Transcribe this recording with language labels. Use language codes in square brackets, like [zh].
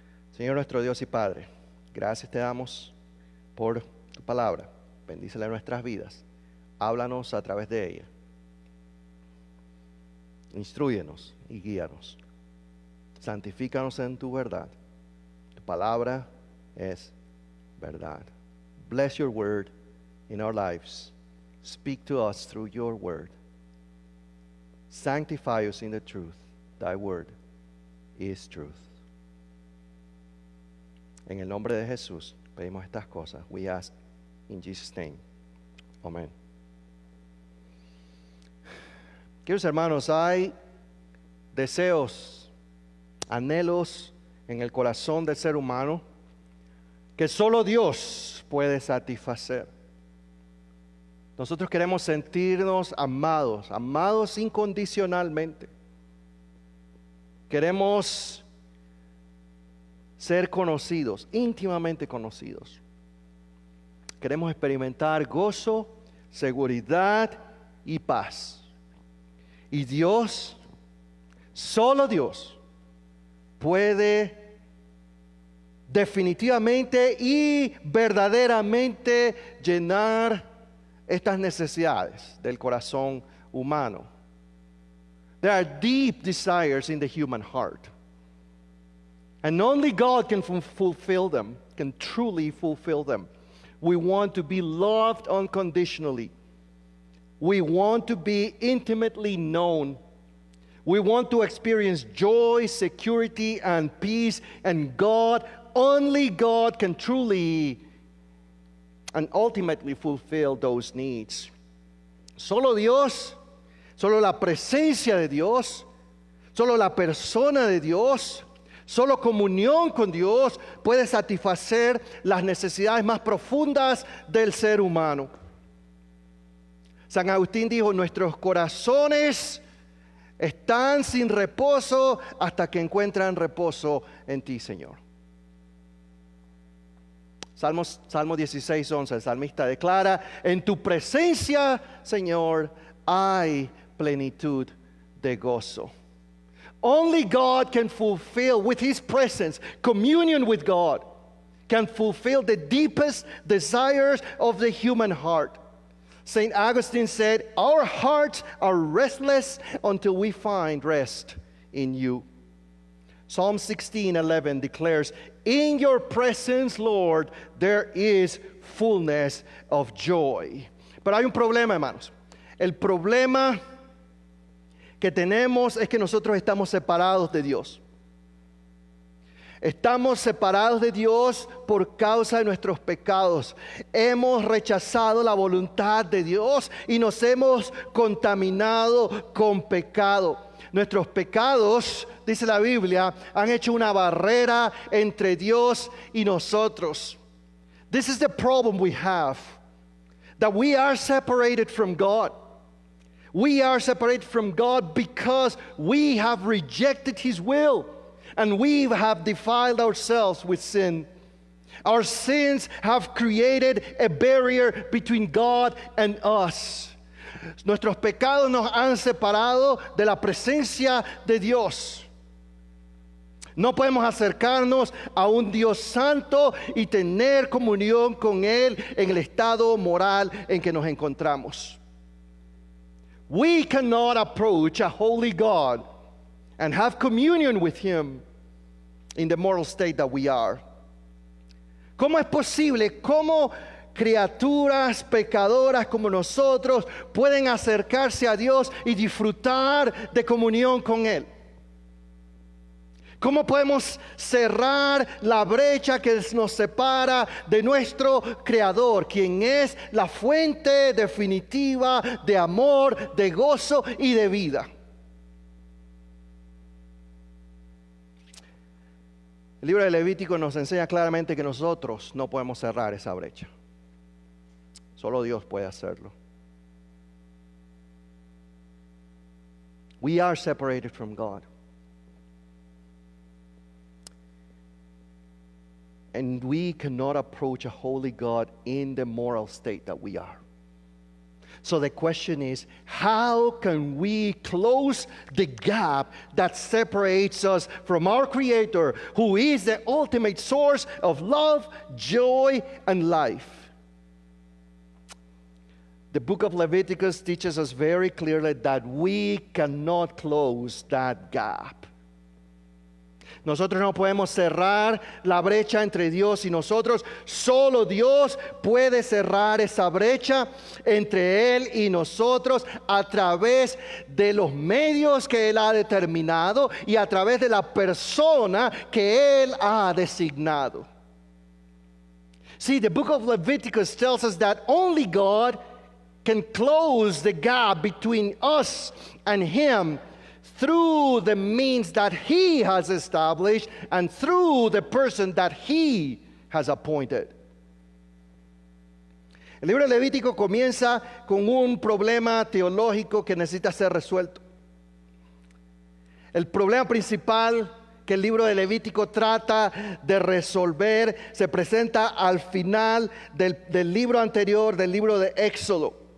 [es] Señor nuestro Dios y Padre, gracias te damos por tu palabra. Bendícela en nuestras vidas. Háblanos a través de ella. Instrúyenos y guíanos. Santifícanos en tu verdad. Tu palabra es verdad. [en] Bless your word in our lives. Speak to us through your word. Sanctify us in the truth. Thy word is truth. [es] En el nombre de Jesús pedimos estas cosas. [en] We ask in Jesus' name. [es] Amén. Queridos hermanos, hay deseos, anhelos en el corazón del ser humano que solo Dios puede satisfacer. Nosotros queremos sentirnos amados incondicionalmente. Queremos ser conocidos, íntimamente conocidos. Queremos experimentar gozo, seguridad y paz. Y Dios, solo Dios, puede definitivamente y verdaderamente llenar estas necesidades del corazón humano. [en] There are deep desires in the human heart. And only God can fulfill them, can truly fulfill them. We want to be loved unconditionally. We want to be intimately known. We want to experience joy, security, and peace. And God, only God can truly and ultimately fulfill those needs. [es] Solo Dios, solo la presencia de Dios, solo la persona de Dios, solo comunión con Dios puede satisfacer las necesidades más profundas del ser humano. San Agustín dijo: nuestros corazones están sin reposo hasta que encuentran reposo en ti, Señor. Salmo 16:11, el salmista declara: en tu presencia, Señor, hay plenitud de gozo. [en] Only God can fulfill, with His presence, communion with God, can fulfill the deepest desires of the human heart. St. Augustine said, our hearts are restless until we find rest in you. Psalm 16:11 declares, in your presence, Lord, there is fullness of joy. [es] Pero hay un problema, hermanos. El problema que tenemos es que nosotros estamos separados de Dios. Estamos separados de Dios por causa de nuestros pecados. Hemos rechazado la voluntad de Dios y nos hemos contaminado con pecado. Nuestros pecados, dice la Biblia, han hecho una barrera entre Dios y nosotros. [en] This is the problem we have, that we are separated from God. We are separated from God because we have rejected His will and we have defiled ourselves with sin. Our sins have created a barrier between God and us. [es] Nuestros pecados nos han separado de la presencia de Dios. No podemos acercarnos a un Dios santo y tener comunión con Él en el estado moral en que nos encontramos. [en] We cannot approach a holy God and have communion with Him in the moral state that we are. [es] ¿Cómo es posible? ¿Cómo criaturas pecadoras como nosotros pueden acercarse a Dios y disfrutar de comunión con Él? ¿Cómo podemos cerrar la brecha que nos separa de nuestro Creador, quien es la fuente definitiva de amor, de gozo y de vida? El libro de Levítico nos enseña claramente que nosotros no podemos cerrar esa brecha. Solo Dios puede hacerlo. [en] We are separated from God. And we cannot approach a holy God in the moral state that we are. So the question is, how can we close the gap that separates us from our Creator, who is the ultimate source of love, joy, and life? The book of Leviticus teaches us very clearly that we cannot close that gap. [es] Nosotros no podemos cerrar la brecha entre Dios y nosotros. Solo Dios puede cerrar esa brecha entre Él y nosotros a través de los medios que Él ha determinado y a través de la persona que Él ha designado. [en] See, the book of Leviticus tells us that only God can close the gap between us and Him through the means that He has established and through the person that He has appointed. [es] El libro de Levítico comienza con un problema teológico que necesita ser resuelto. El problema principal que el libro de Levítico trata de resolver se presenta al final del libro anterior, del libro de Éxodo.